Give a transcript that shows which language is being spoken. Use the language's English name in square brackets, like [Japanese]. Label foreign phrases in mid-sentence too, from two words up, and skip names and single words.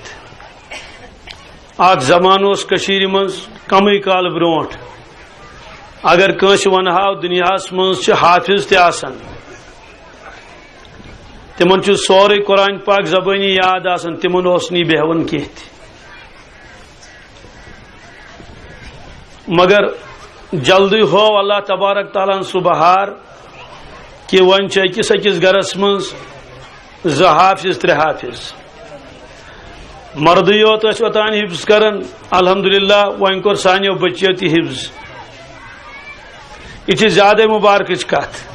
[Kashmiri] اکھ زمان اوس کٔشیٖرِ منٛز کمٕے کال برونٛٹھ اگر کٲنٛسہِ ونہاو دُنیاہس منٛز چھِ حافظ تہِ آسان، تِمن چھُ سورُے قرآن پاک زبٲنی یاد آسان، تِمن اوس نہٕ یہِ بیہوان کینٛہہ تہِ. مگر جلدی ہو [Arabic] اللہ تبارک تعالیٰ [Kashmiri] سُہ بہار کہ وۄنۍ چھِ أکِس أکِس گرس منٛز 2 حافظ 3 حافظ. مردٕے یوت ٲسۍ اوٚتانۍ حفظ کران، الحمدللہ وۄنۍ کوٚر سانیو بچیو تہِ حفظ. یہ چھِ زیادٕ مبارکٕچ کتھ.